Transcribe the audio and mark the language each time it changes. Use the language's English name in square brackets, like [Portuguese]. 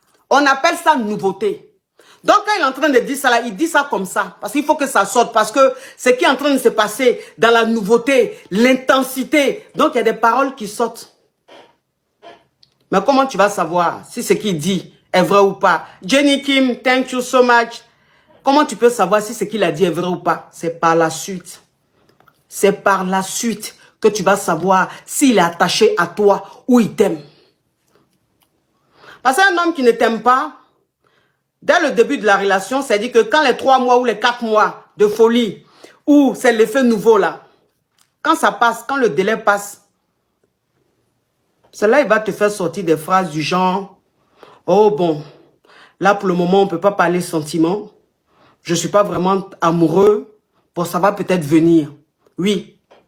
[French] On appelle ça nouveauté. Donc, quand il est en train de dire ça, là, il dit ça comme ça. Parce qu'il faut que ça sorte. Parce que ce qui est en train de se passer dans la nouveauté, l'intensité. Donc, il y a des paroles qui sortent. Mais comment tu vas savoir si ce qu'il dit est vrai ou pas? [English] Jenny Kim, thank you so much. [French] Comment tu peux savoir si ce qu'il a dit est vrai ou pas? C'est par la suite. C'est par la suite que tu vas savoir s'il est attaché à toi ou il t'aime. Parce qu'un homme qui ne t'aime pas, dès le début de la relation, c'est-à-dire que quand les 3 mois ou les 4 mois de folie, ou c'est l'effet nouveau là, quand ça passe, quand le délai passe, c'est là il va te faire sortir des phrases du genre, oh bon, là pour le moment on ne peut pas parler sentiments, je ne suis pas vraiment amoureux, bon ça va peut-être venir. Oui.